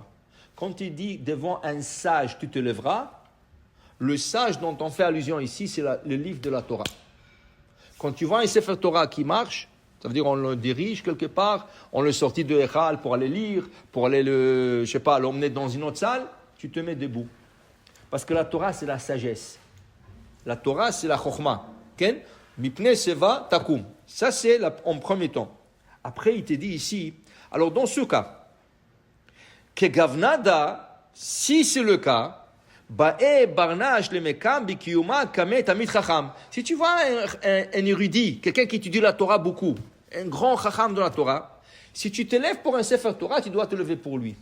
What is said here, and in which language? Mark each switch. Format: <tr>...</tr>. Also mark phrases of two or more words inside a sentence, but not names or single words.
<fr>Quand il dit devant un sage, tu te lèveras, le sage dont on fait allusion ici, c'est le livre de la Torah. Quand tu vois un</fr> <he>ספר תורה</he> <fr>qui marche, ça veut dire on le dirige quelque part, on le sortit de Echal pour aller lire, pour aller l'emmener dans une autre salle, tu te mets debout. Parce que la Torah, c'est la sagesse. La Torah, c'est la chokhmah.</fr> <he>מפני שיבה תקום.</he> <fr>Ça, c'est en premier temps. Après, il te dit ici, alors dans ce cas, que gavnada, si c'est le cas, si tu vois un érudit, quelqu'un qui étudie la Torah beaucoup, un grand chacham de la Torah, si tu te lèves pour un</fr> <he>ספר תורה,</he> <fr>tu dois te lever pour lui.</fr>